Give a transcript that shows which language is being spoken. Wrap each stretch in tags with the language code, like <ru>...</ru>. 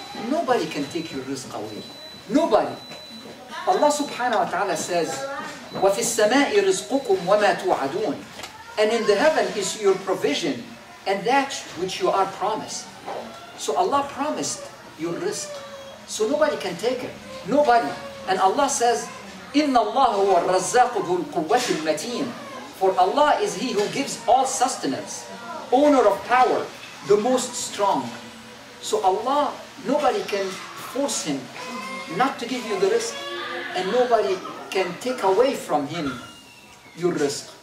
<en>Nobody can take your risk away. Nobody. Allah subhanahu wa ta'ala says,</en> <ar>وَفِي السَّمَاءِ رِزْقُكُمْ وَمَا تُوعَدُونَ.</ar> <en>And in the heaven is your provision and that which you are promised. So Allah promised your risk. So nobody can take it. Nobody. And Allah says,</en> <ar>إِنَّ اللَّهَ هُوَ الرَّزَّاقُ ذُو الْقُوَّةِ الْمَتِينَ.</ar> <en>For Allah is He who gives all sustenance, owner of power, the most strong. So Allah, nobody can force Him not to give you the risk, and nobody can take away from Him your risk.</en>